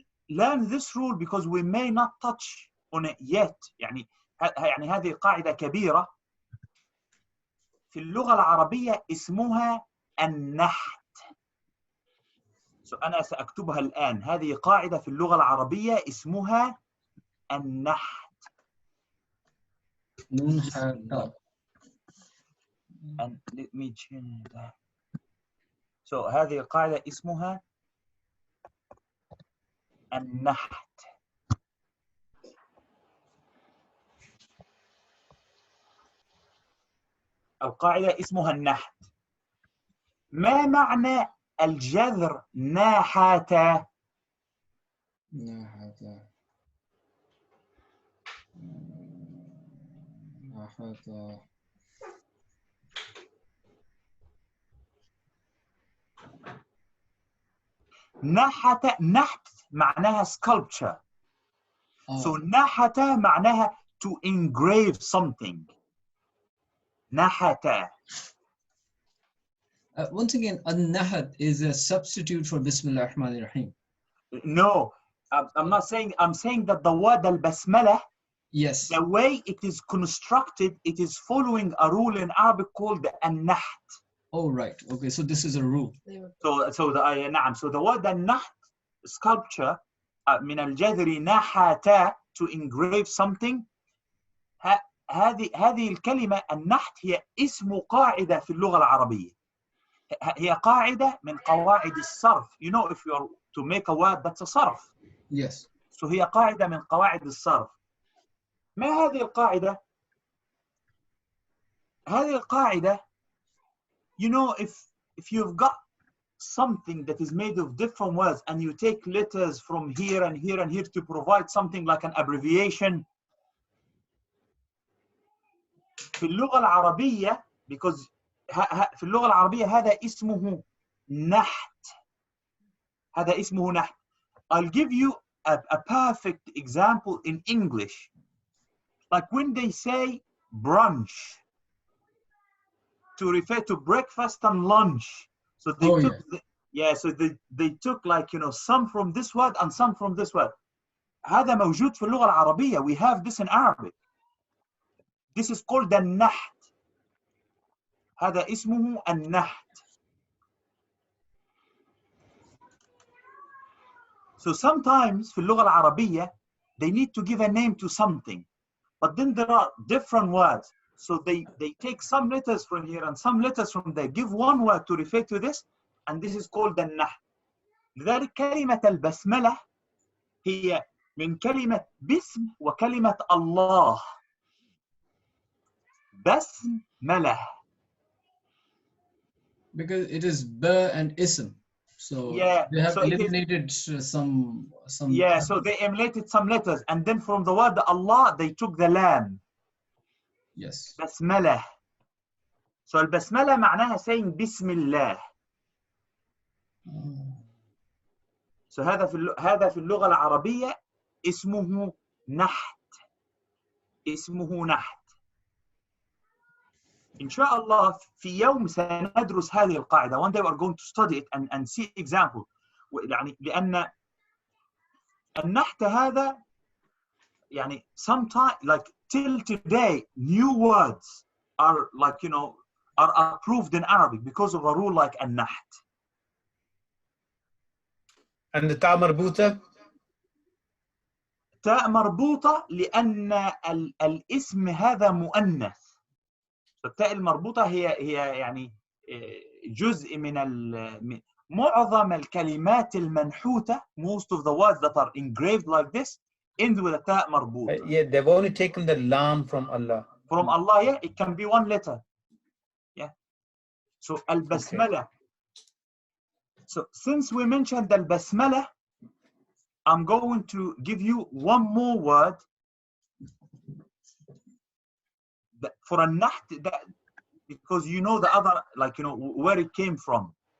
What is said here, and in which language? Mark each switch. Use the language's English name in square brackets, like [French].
[English] Learn this rule because we may not touch on it yet. [Arabic] يعني هذه قاعدة كبيرة في اللغة العربية اسمها النحت. So أنا سأكتبها الآن. هذه قاعدة في اللغة العربية اسمها النحت. Nun had. [English] And let me change that. [Arabic] So هذه القاعدة اسمها النحت. القاعدة اسمها النحت. ما معنى الجذر ناحت؟ نحت. نحت معناها sculpture. [English] So نحت معناها to engrave something. [Arabic] نحت. [English] Once again, an-nahat is a substitute for Bismillah ar-Rahman ar-Rahim. No, I'm not saying. I'm saying that the word al-basmala, Yes. the way it is constructed, it is following a rule in Arabic called an-naht. Oh, right. Okay, so this is a rule. So the word an-naht, sculpture, [Arabic] من الجذر نحت, [English] to engrave something. [Arabic] هذه الكلمة النحت هي اسم قاعدة في اللغة العربية. هي قاعدة من قواعد الصرف. [English] You know, if you are to make a word, that's a صرف. Yes. [Arabic] So هي قاعدة من قواعد الصرف. ما هذه القاعدة؟ هذه القاعدة, [English] you know, if you've got something that is made of different words and you take letters from here and here and here to provide something like an abbreviation. [Arabic] في اللغة العربية, because في اللغة العربية هذا اسمه نحت. هذا اسمه نحت. [English] I'll give you a perfect example in English. Like when they say brunch, to refer to breakfast and lunch. So they so they took like, you know, some from this word and some from this word. [Arabic] هذا موجود في اللغة العربية. [English] We have this in Arabic. This is called النحت. [Arabic] هذا اسمه النحت. [English] So sometimes [Arabic] في اللغة العربية [English] they need to give a name to something, but then there are different words. So they take some letters from here and some letters from there, give one word to refer to this, and this is called النحت. [Arabic] لذلك كلمة البسملة هي من كلمة بسم وكلمة الله. بسملة. [English] Because it is ba and ism. So they have eliminated some. Yeah, so they eliminated some letters, and then from the word Allah they took the lam. Yes. [Arabic] بسملة. [English] So البسملة معناها saying Bismillah. [Arabic] So هذا في اللغة العربية اسمه نحت. اسمه نحت. إن شاء الله في يوم سندرس هذه القاعدة. [English] One day we are going to study it and see example. [Arabic] يعني لأن النحت هذا يعني [English] sometimes like till today new words are like are approved in Arabic because of a rule like النحت. And the ta marbuta? [Arabic] تاء مربوطة لأن الاسم هذا مؤنث. التاء المربوطة هي يعني جزء من معظم الكلمات المنحوتة. [English] Most of the words that are engraved like this end with a تاء مربوطة. Yeah, they've only taken the lam from Allah. From Allah, yeah, it can be one letter. Yeah. So al-basmala. Okay. So since we mentioned al-basmala, I'm going to give you one more word for a naht, that because you know the other, like where it came from.